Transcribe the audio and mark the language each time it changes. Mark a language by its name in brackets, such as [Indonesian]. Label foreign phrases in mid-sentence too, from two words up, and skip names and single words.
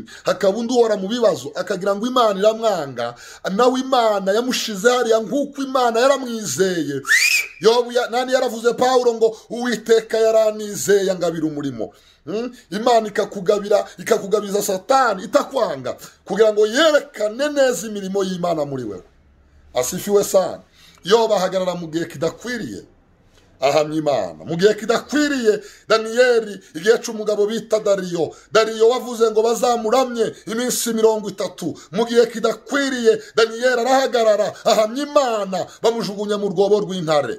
[Kinyarwanda] Hakaba undi uhora mu bibazo akagira ngo Imana iramwanga, nawe Imana yamushize hariya nk'uko Imana yaramwizeye. Yobu nani yaravuze Pawulo ngo Uwiteka yaranizeye ngabira umurimo. Imana ikakugabiza Satani itakwanga kugira ngo yerekane neza imirimo y'Imana muri wewe. [Swahili] Asifiwe sana. [Kinyarwanda] Yobu ahagarara mu gihe kidakwiriye ahamya Imana. Mu gihe kidakwiriye Daniyeli igihe cy'umugabo bita Dariyo wavuze ngo bazamuramye iminsi 30. Mu gihe kidakwiriye Daniyeli arahagarara ahamya Imana, bamujugunya mu rwobo rw'intare.